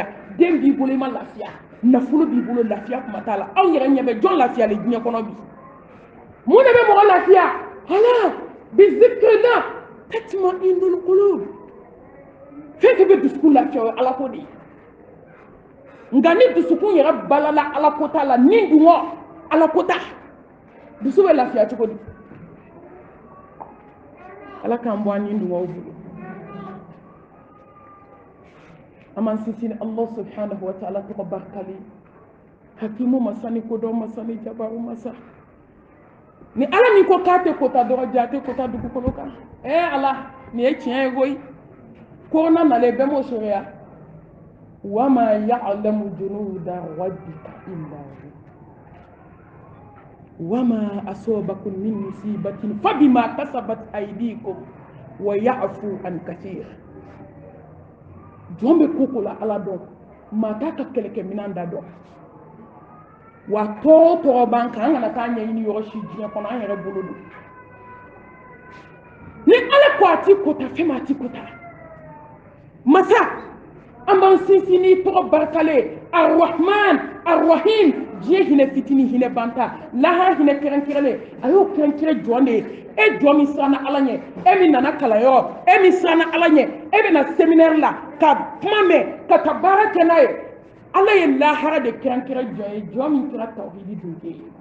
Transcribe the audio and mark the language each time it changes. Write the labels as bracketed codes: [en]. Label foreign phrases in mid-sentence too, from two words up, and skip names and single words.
[bm] den b'i bolo i ma lafiya nafolo b'i bolo lafiya kuma t'a la aw yɛrɛ ɲɛ bɛ jɔn lafiyalen diɲɛ kɔnɔ bi mun de bɛ mɔgɔ lafiya [ar] ألا بذكر الله تطمئن القلوب [bm] fɛn fɛn bɛ dusukun lafiya o ye ala ko de ye nka ni dusukun yɛrɛ balala ala ko t'a la ni dun kɔ ala ko ta dusu bɛ lafiya cogo di ala k'an bɔ an ni dun kɔw bolo an b'an sinsin [ar] الله سبحانه وتعالى [bm] tɔgɔ barikali hakimu masa ni kodɔn masa ni jabaru masa ni ala min ko k'a tɛ kota dɔrɔn ja a tɛ kota dugukolo kan ala nin ye tiɲɛ ye koyi korona nalen bɛɛ m'o sɔrɔya [ar] وما يعلم جنود ربك إلا هو وما أصابكم من مصيبة فبما كسبت أيديكم ويعفو عن كثير [bm] jɔn bɛ koko la ala dɔn maa t'a ka kɛlɛkɛminɛn da dɔn wa tɔɔrɔ tɔɔrɔ b'an kan an kana taa ɲɛɲini yɔrɔ si diɲɛ kɔnɔ an yɛrɛ bolo don ni ala ko a t'i kota fɛn ma a t'i kota masa an b'an sinsin n'i tɔgɔ barikalen [ar] الرحمن الرحيم [bm] diɲɛ hinɛ fitinin hinɛ banta lahara hinɛ kɛrɛnkɛrɛnlen a y'o kɛrɛnkɛrɛn jɔn de ye e jɔn min siranna ala ɲɛ e min nana kalanyɔrɔ e min siranna ala ɲɛ e bɛ na séminaire la ka kuma mɛn ka taa baara kɛ n'a ye ala ye lahara de kɛrɛnkɛrɛn jɔn ye jɔn min kɛra tawhidi dunke ye